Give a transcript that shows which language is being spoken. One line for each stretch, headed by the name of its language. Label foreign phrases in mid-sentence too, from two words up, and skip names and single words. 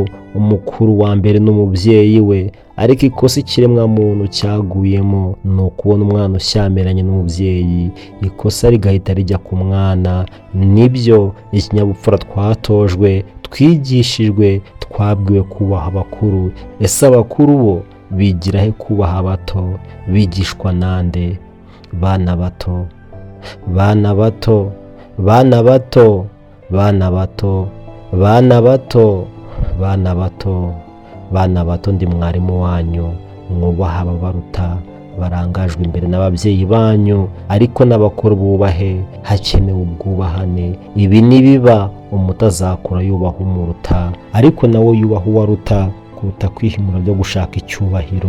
Kinyarwanda: Umukuru wa mbere n'umubyeyi we. Ariko ikosa ikiremwa muntu cyaguyemo ni ukubona umwana ushyamiranye n'umubyeyi, ikosa rigahita rijya ku mwana. Nibyo ikinyabupfura twatojwe, twigishijwe, twabwiwe kubaha abakuru. Ese abakuru bo bigira he kubaha abato? Bigishwa nande? Bana bato, bana bato, bana bato, bana bato, bana bato, bana bato, bana bato, ndi mwarimu wanyu, mwubaha ababaruta, barangajwe imbere n'ababyeyi banyu, ariko n'abakuru bubahe, hakenewe ubwubahane. Ibi nibiba umuto azakura yubaha umuruta, ariko nawe yubaha uwaruta, kuruta kwihimura byo gushaka icyubahiro.